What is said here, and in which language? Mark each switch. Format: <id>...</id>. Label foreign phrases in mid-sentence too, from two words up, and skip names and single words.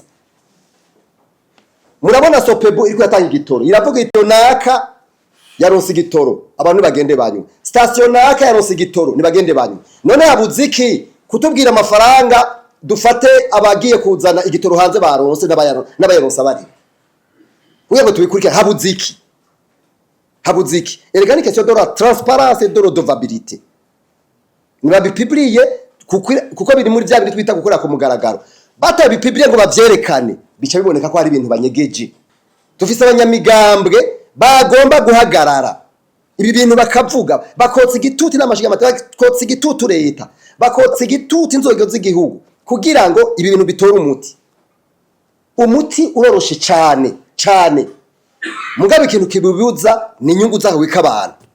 <rn>Murabona Sopebu iriko yatanga igitoro, iravuga igitoro naka yaronse igitoro, abantu bagende banyu. Station naka yaronse igitoro, ni bagende banyu. None habuziki kutubwira amafaranga dufate abagiye kuzana igitoro hanze baronse n'abayaronse abari. Uyego tubikurikira habuziki. Erega ni</rn> <fr>question de la transparence et de la redevabilité.</fr> <rn>nibabipibliye kuko biri muri bya bindi twita gukora ku mugaragaro. Batabipibliye ngo bavyerekane bica biboneka ko hari ibintu banyegeje. Dufise abanyamigambwe bagomba guhagarara ibi bintu bakavuga, bakotsa igitutu n'amashiga amateka, bakotsa igitutu leta, bakotsa igitutu inzego z'igihugu kugira ngo ibi bintu bitore umuti uroroshe cyane mugabe ikintu kibibuza ni inyungu zaho wik'abantu.</rn>